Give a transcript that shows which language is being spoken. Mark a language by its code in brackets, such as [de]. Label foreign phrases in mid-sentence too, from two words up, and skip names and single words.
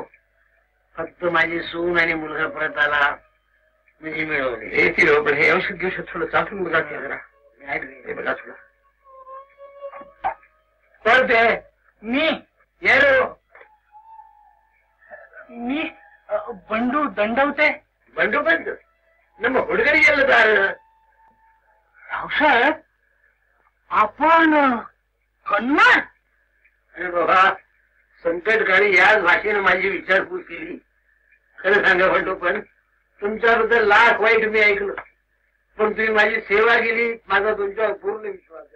[mr] फक्त माझी सून आणि मुलगा परत आला म्हणजे मिळवले. हे तिला पण हे औषध घेऊ थोडं चाटून बघा की जरा. बॅट रे हे बघा थोडं. पडते मी येरो. मी बंडू दंडवते. [kn] बंडू बंद ನಮ್ಮ ಹುಡುಗರಿಗೆ ಎಲ್ಲದಾರ. [mr] रावसाहेब आपण कन्नड. अरे बाबा संकटकाळी याच भाषेने माझी विचारपूस केली. खरं सांगा बंडू पण तुमच्याबद्दल लाख वाईट मी ऐकलं. पण तुम्ही माझी सेवा केली. माझा तुमच्यावर पूर्ण विश्वास आहे.